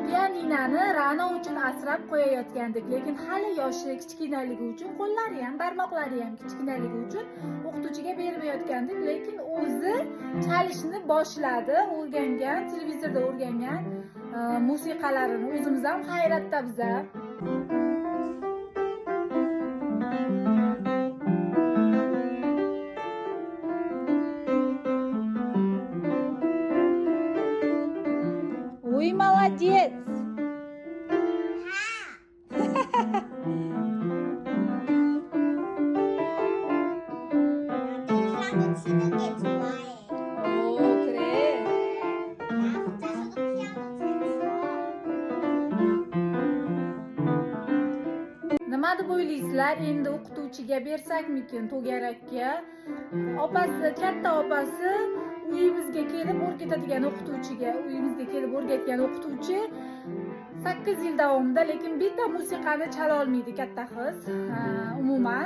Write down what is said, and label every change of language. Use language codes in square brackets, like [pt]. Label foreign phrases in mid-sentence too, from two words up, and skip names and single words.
[uz] pianinani Ra'no uchun asrab qo'yayotgandik, lekin hali yoshi kichkinaligi uchun, qo'llari ham, barmoqlari ham kichkinaligi uchun o'qituvchiga bermayotgandik, lekin o'zi chalishni boshladi, o'rgangan, televizorda o'rgangan musiqalarini. O'zimiz ham hayratda biza. [ru] Ой, молодец! [ko] 피아노 치는 게 좋아해. 오, 그래. 나 혼자서도 피아노 잘 쳐. [uz] Nima deb o'ylaysizlar? Endi o'qituvchiga bersakmikin, to'garakka? Opasi, katta opasi uyimizga kelib o'rgatadigan o'qituvchiga, uyimizga kelib o'rgatgan o'qituvchi 8 yil davomida, lekin bitta musiqani chala olmaydi katta qiz, umuman.